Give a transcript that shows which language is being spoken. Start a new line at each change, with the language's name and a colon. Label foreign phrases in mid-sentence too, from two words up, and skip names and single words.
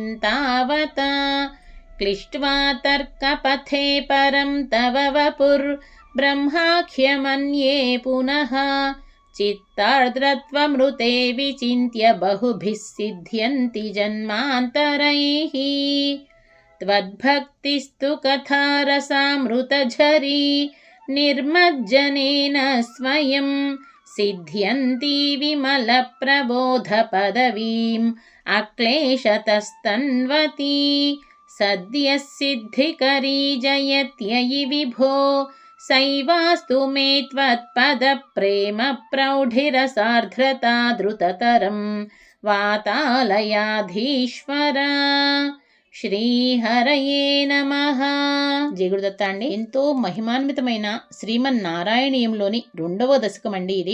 Sanskrit: तावता क्लिष्ट्वा तर्कपथे परं तव वपुर्ब्रह्माख्यमन्ये पुनः चित्तार्द्रत्वमृते विचिन्त्य बहुभिः सिद्ध्यन्ति जन्मान्तरैः त्वद्भक्तिस्तु कथारसामृतझरी निर्मज्जनेन स्वयं सिद्ध्यन्ति विमलप्रबोधपदवीम् अक्लेशतस्तन्वती सद्यः सिद्धिकरी जयत्ययि विभो సైవాస్తు మే త్వత్పద ప్రేమ ప్రౌఢిరసార్ధ్రతా ధృతతరం వాతాలయాధీశ్వర. శ్రీహరయే నమః.
Telugu: జయ గురుదత్త అండి. ఎంతో మహిమాన్వితమైన శ్రీమన్నారాయణీయంలోని 2వ దశకం అండి ఇది.